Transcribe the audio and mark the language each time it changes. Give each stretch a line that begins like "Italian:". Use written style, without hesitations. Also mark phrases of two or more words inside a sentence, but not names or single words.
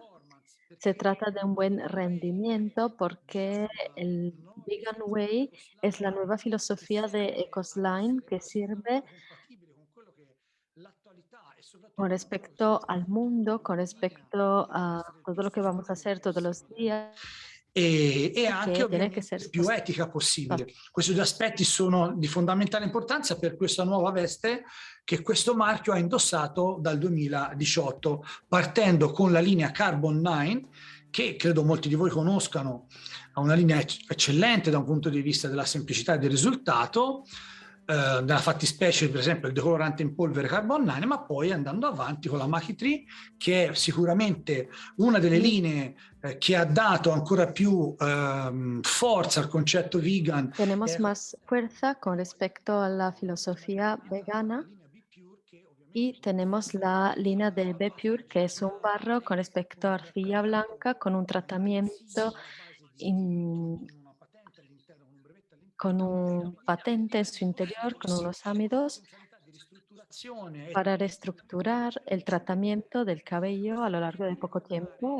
Spanish: Se trata de un buen rendimiento porque el Vegan Way es la nueva filosofía de Ecosline que sirve con respecto al mundo, con respecto a todo lo que vamos a hacer todos los días,
Italian: E anche
Spanish: que tiene que ser
Italian: ovviamente più etica possibile. Questi due aspetti sono di fondamentale importanza per questa nuova veste che questo marchio ha indossato dal 2018, partendo con la linea Carbon 9, che credo molti di voi conoscano, ha una linea eccellente da un punto di vista della semplicità e del risultato, nella fattispecie per esempio il decolorante in polvere Carbon 9, ma poi andando avanti con la Maki 3, che è sicuramente una delle linee che ha dato ancora più forza al concetto vegan.
Spanish: Tenemos más fuerza con respecto a la filosofía vegana y tenemos la línea de B-Pure, que es un barro con respecto a arcilla blanca con un tratamiento con un patente en su interior, con unos ámidos para reestructurar el tratamiento del cabello a lo largo de poco tiempo.